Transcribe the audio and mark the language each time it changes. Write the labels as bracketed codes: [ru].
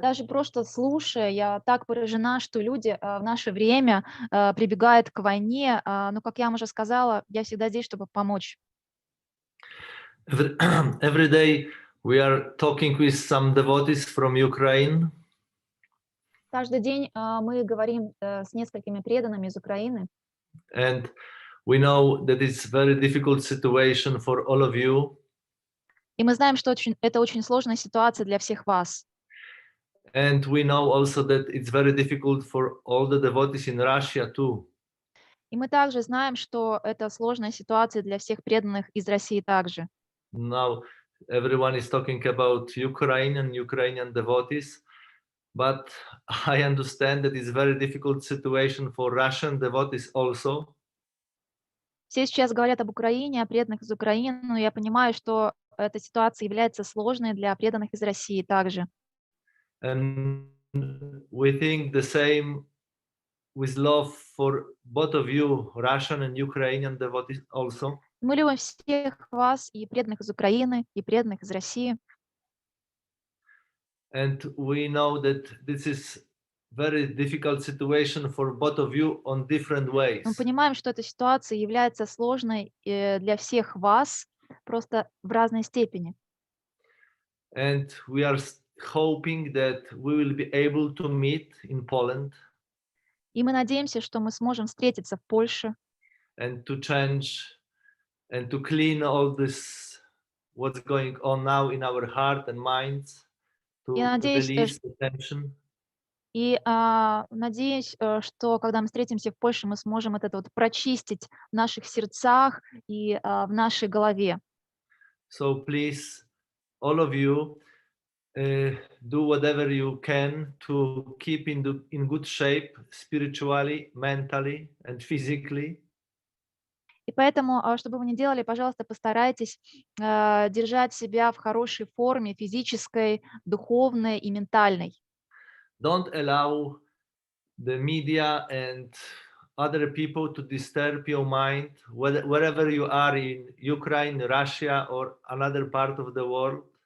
[ru] Даже просто слушая, я так поражена, что люди в наше время прибегают к войне, но, как я вам уже сказала, я всегда здесь, чтобы помочь. [en] Every day we are talking with some devotees from Ukraine. [ru] Каждый день мы говорим с несколькими преданными из Украины. [en] And we know that it's a very difficult situation for all of you. [ru] И мы знаем, что это очень сложная ситуация для всех вас. [en] And we know also that it's very difficult for all the devotees in Russia too. [ru] И мы также знаем, что это сложная ситуация для всех преданных из России также. [en] Now everyone is talking about Ukraine and Ukrainian devotees, but I understand that it's a very difficult situation for Russian devotees also. [ru] Все сейчас говорят об Украине, о преданных из Украины, но я понимаю, что эта ситуация является сложной для преданных из России также. [en] And we think the same with love for both of you, Russian and Ukrainian devotees also. [ru] Мы любим всех вас, и преданных из Украины, и преданных из России. [en] And we know that this is very difficult situation for both of you on different ways. [ru] Мы понимаем, что эта ситуация является сложной для всех вас, просто в разной степени. [en] And we are hoping that we will be able to meet in Poland [ru] И мы надеемся, что мы сможем встретиться в Польше [en] and to change and to clean all this what's going on now in our heart and minds, to [ru] Я надеюсь, [en] release the tension. [ru] и надеюсь, что когда мы встретимся в Польше, мы сможем вот это вот прочистить в наших сердцах и в нашей голове. [en] So please, all of you, do whatever you can to keep in good shape spiritually, mentally, and physically. [ru] И поэтому, что бы вы ни делали, пожалуйста, постарайтесь держать себя в хорошей форме физической, духовной и ментальной. [en] Don't allow the media and other people to disturb your mind, wherever you are in Ukraine, Russia, or another part of the world.